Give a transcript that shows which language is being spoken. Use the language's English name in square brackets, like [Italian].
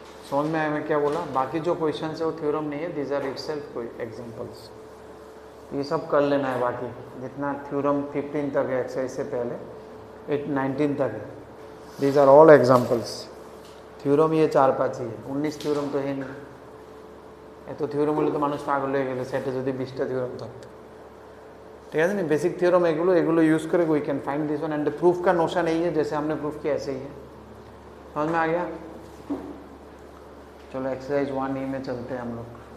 [Hindi] समझ में आया मैं क्या बोला? बाकी जो क्वेश्चन है वो थ्योरम नहीं है, [English] these are itself [Hindi] कोई एग्जांपल्स। ये सब कर लेना है, बाकी जितना थ्योरम 15 तक है एक्सरसाइज से पहले 19 तक है, [English] These are all examples. [Hindi] Theorem ये 4-5 ही है, 19 थ्योरम तो है नहीं। [Bangla] এত থিওরাম হলে তো মানুষ পাগল হয়ে গেলে সেটে যদি 20টা থিওরাম থাকতো, ঠিক আছে না। [Hindi] बेसिक थ्योरम एगुलो यूज़ करे [English] we can find this one and [Hindi] proof का नोशन नहीं है, जैसे हमने प्रूफ किया ऐसे ही है। समझ में आ गया? चलो एक्सरसाइज 1E में चलते हैं हम लोग।